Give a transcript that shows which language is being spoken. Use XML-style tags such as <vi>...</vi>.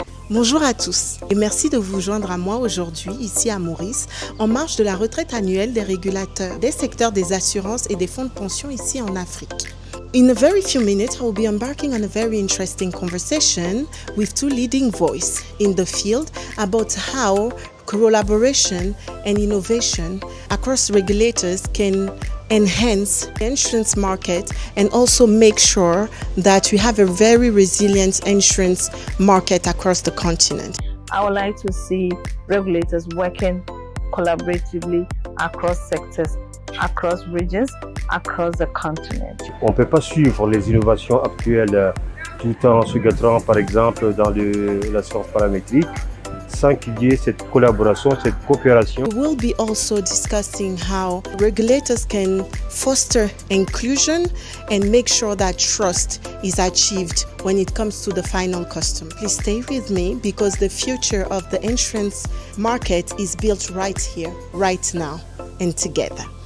<fr>Bonjour à tous et merci de vous joindre à moi aujourd'hui ici à Maurice en marge de la retraite annuelle des régulateurs des secteurs des assurances et des fonds de pension ici en Afrique.</fr> <en>In a very few minutes, I will be embarking on a very interesting conversation with two leading voices in the field about how collaboration and innovation across regulators can enhance the insurance market and also make sure that we have a very resilient insurance market across the continent. I would like to see regulators working collaboratively across sectors, across regions, across the continent.</en> <fr>On ne peut pas suivre les innovations actuelles tout en se gâtant, par exemple, dans l'assurance paramétrique, sans qu'il y ait cette collaboration, cette coopération.</fr> <en>We will be also discussing how regulators can foster inclusion and make sure that trust is achieved when it comes to the final customer. Please stay with me because the future of the insurance market is built right here, right now, and together.</en>